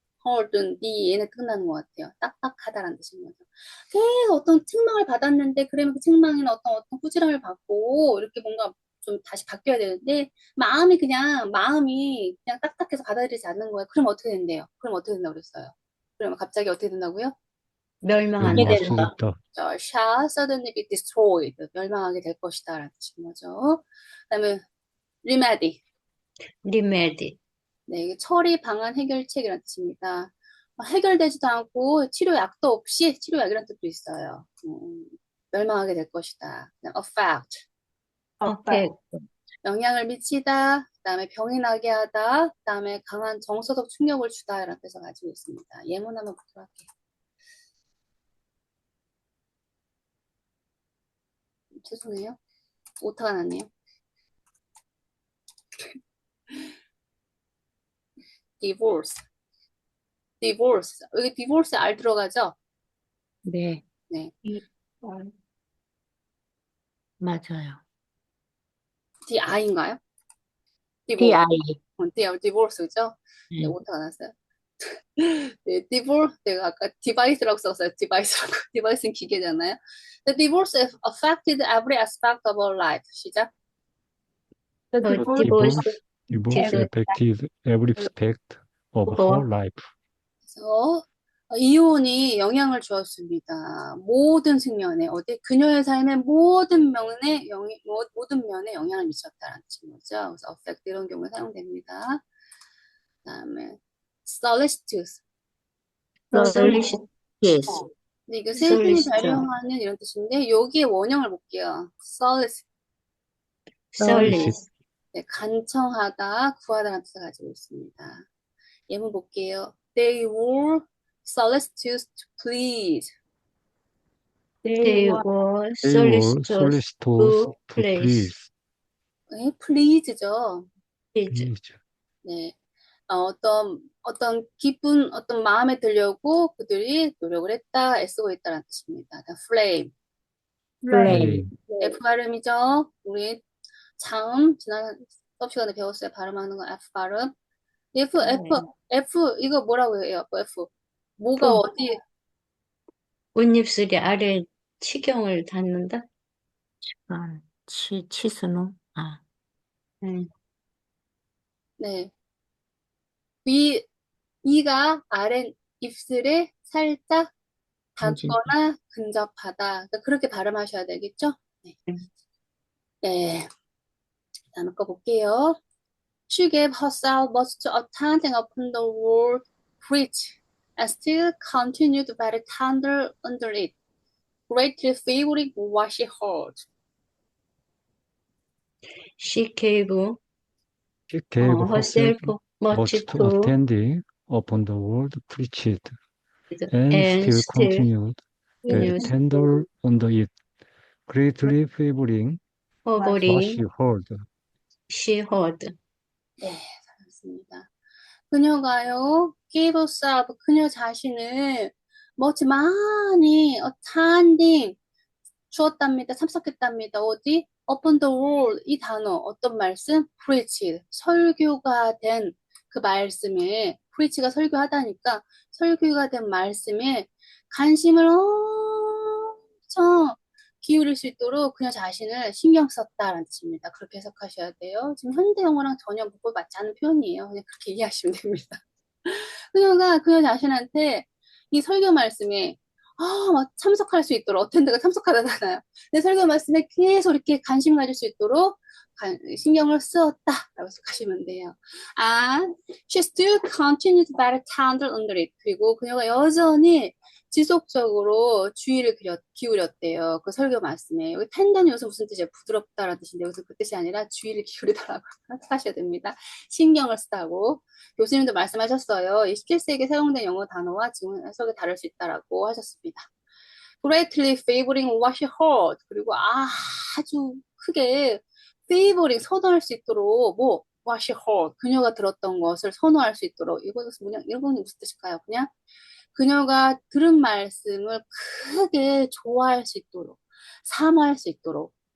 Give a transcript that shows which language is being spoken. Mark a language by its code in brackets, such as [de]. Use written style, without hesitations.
[ko] 헐든 얘는 끝나는 것 같아요. 딱딱하다라는 뜻인 거죠. 계속 어떤 책망을 받았는데 그러면 그 책망에는 어떤 꾸지람을 받고 이렇게 뭔가 좀 다시 바뀌어야 되는데 마음이 그냥 딱딱해서 받아들이지 않는 거예요. 그럼 어떻게 된대요? 그럼 어떻게 된다고 그랬어요? 그러면 갑자기 어떻게 된다고요? 멸망한다. 멸망할 수 있다. [en] shall suddenly be destroyed. [ko] 멸망하게 될 것이다 라는 뜻인 거죠. 그다음에 remedy. [en] 리메디, [ko] 네, 이게 처리, 방안, 해결책이라는 뜻입니다. 해결되지도 않고 치료약도 없이 치료약이라는 뜻도 있어요. 멸망하게 될 것이다. 그냥 affect, [en] 어펙, [ko] 영향을 미치다, 그다음에 병이 나게 하다, 그다음에 강한 정서적 충격을 주다 이런 뜻을 가지고 있습니다. 예문 한번 보도록 할게요. 죄송해요. 오타가 났네요. [en] divorce, divorce. [ko] 여기 divorce R 들어가죠? 네, 네, 맞아요. DI인가요? [en] DI. [ko] divorce죠? 네, 오타가 났어요. 네, 내가 아까 디바이스라고 썼어요. 디바이스라고. 디바이스는 기계잖아요. [en] The divorce affected every aspect of our life. [ko] 시작. [en] The 어, divorce 디보스, Divorce 디보, affected every aspect of 어, her life. [ko] 그래서 이혼이 영향을 주었습니다. 모든 측면에 어디 그녀의 삶의 모든 면에 영향을 미쳤다라는 거죠. 그래서 affect 이런 경우에 사용됩니다. 그다음에 solicitous. [en] 솔리시티스, [ko] 근데 이거 세상을 [en] 솔리시터, [ko] 배려하는 이런 뜻인데 여기에 원형을 볼게요. [en] solicit. 솔리스, [ko] 네, 간청하다, 구하다라는 뜻을 가지고 있습니다. 예문 볼게요. [en] They were solicitous to please. they were They were solicitous solicitous to to please, please. [ko] 네, please죠. [en] please, Please. [ko] 네, 어떤 어떤 마음에 들려고 그들이 노력을 했다, 애쓰고 있다라는 뜻입니다. [en] flame. Flame. [ko] F 발음이죠. 우리 지난 수업 시간에 배웠어요. 발음하는 거 F 발음. F, 이거 뭐라고 해요? F. 뭐가 품. 어디, 꽃잎술이 아래 치경을 닿는다? 치수노? 음, 네. 이가 아래 입술에 살짝 닿거나 근접하다. 그러니까 그렇게 발음하셔야 되겠죠? 네. 음. 네. 다음 거 볼게요. [en] She gave herself much to attending upon the word preach and still continued very tender under it, greatly favoring what she heard. She gave She gave herself herself much much to to attending upon the word preached, and and still still continued very continues tender under it, greatly favoring what she hovering heard. she heard. [ko] 네, 잘했습니다. 그녀가요, [en] gave herself, [ko] 그녀 자신을 많이 attending 주었답니다. 참석했답니다. 어디? [en] upon the word, [ko] 이 단어, 어떤 말씀? preach, 설교가 된 그 말씀에, preach가 설교하다니까, 설교가 된 말씀에 관심을 엄청 기울일 수 있도록 그녀 자신을 신경 썼다라는 뜻입니다. 그렇게 해석하셔야 돼요. 지금 현대 영어랑 전혀 문법 맞지 않는 표현이에요. 그냥 그렇게 이해하시면 됩니다. 그녀가 그녀 자신한테 이 설교 말씀에 막 참석할 수 있도록 어텐드가 참석하다잖아요. 내 설교 말씀에 계속 이렇게 관심 가질 수 있도록 신경을 쓰었다라고 해석하시면 돼요. [en] She still continued very tender under it. [ko] 그리고 그녀가 여전히 지속적으로 주의를 기울였대요. 그 설교 말씀에. 여기 tender는 여기서 무슨 뜻이에요? 부드럽다라는 뜻인데 여기서 그 뜻이 아니라 주의를 기울이다라고 하셔야 됩니다. 신경을 쓰다고. 교수님도 말씀하셨어요. 17세기에 사용된 영어 단어와 지금 해석이 다를 수 있다라고 하셨습니다. [en] Greatly favoring what she heard. [ko] 그리고 아주 크게 favoring 선호할 수 있도록 [en] what she heard. [ko] 그녀가 들었던 것을 선호할 수 있도록. 이건 무슨 뜻일까요? 그냥 그녀가 들은 말씀을 크게 좋아할 수 있도록, 사모할 수 있도록,